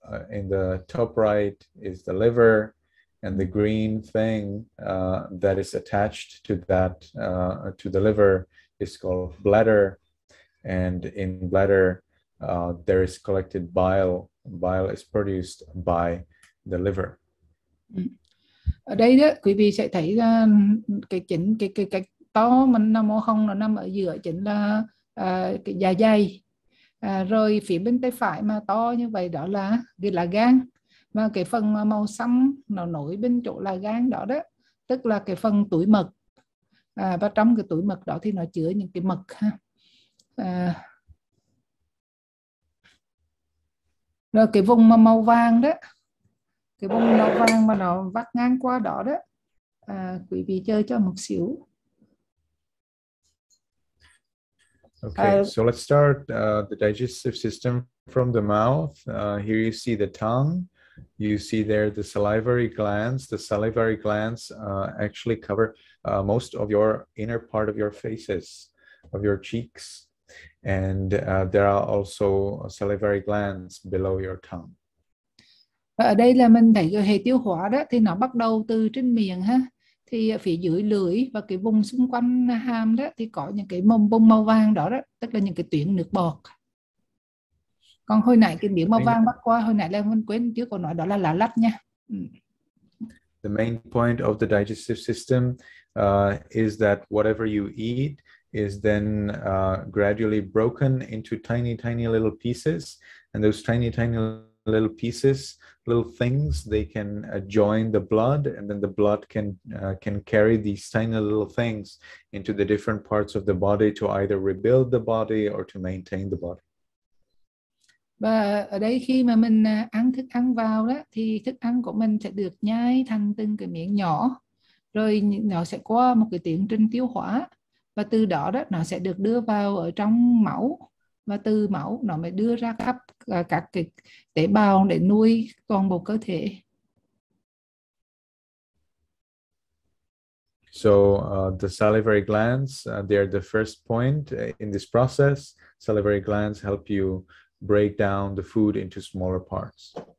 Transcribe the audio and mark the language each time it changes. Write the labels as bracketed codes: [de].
[en] In the top right is the liver, and the green thing that is attached to that, to the liver, is called bladder. And in bladder, there is collected bile. Bile is produced by the liver. [vi] Ở đây đó quý vị sẽ thấy là cái to mình Namo không, nó nằm ở giữa chính là cái dạ dày. Rồi phía bên tay phải mà to như vậy đó là gan, và cái phần màu xanh nó nổi bên chỗ là gan đó đó, tức là cái phần túi mật. Và trong cái túi mật đó thì nó chứa những cái mật ha. Rồi cái vùng màu vàng đó, cái vùng màu vàng mà nó vắt ngang qua đó đó, quý vị chơi cho một xíu. [en] Okay, so let's start the digestive system from the mouth. Here you see the tongue. You see there the salivary glands. The salivary glands actually cover most of your inner part of your faces, of your cheeks. And there are also salivary glands below your tongue. [vi] Ở đây là mình thấy cái hệ tiêu hóa đó thì nó bắt đầu từ trên miệng ha. Thì ở phía dưới lưỡi và cái vùng xung quanh hàm đó thì có những cái vùng màu vàng đó đó, tức là những cái tuyến nước bọt. Còn hồi nãy cái miếng màu vàng bắt qua, hồi nãy là mình quên trước còn nói đó là lá lách nha. [en] The main point of the digestive system is that whatever you eat is then gradually broken into tiny little pieces, and those tiny little pieces, little things, they can join the blood, and then the blood can carry these tiny little things into the different parts of the body to either rebuild the body or to maintain the body. [vi] Và ở đây khi mà mình ăn thức ăn vào đó thì thức ăn của mình sẽ được nhai thành từng cái miếng nhỏ, rồi nó sẽ qua một cái tiến trình tiêu hóa, và từ đó đó nó sẽ được đưa vào ở trong máu, và từ máu nó mới đưa ra các cái tế bào để nuôi toàn bộ cơ thể. [en] So the salivary glands, they're the first point in this process. Salivary glands help you break down the food into smaller parts.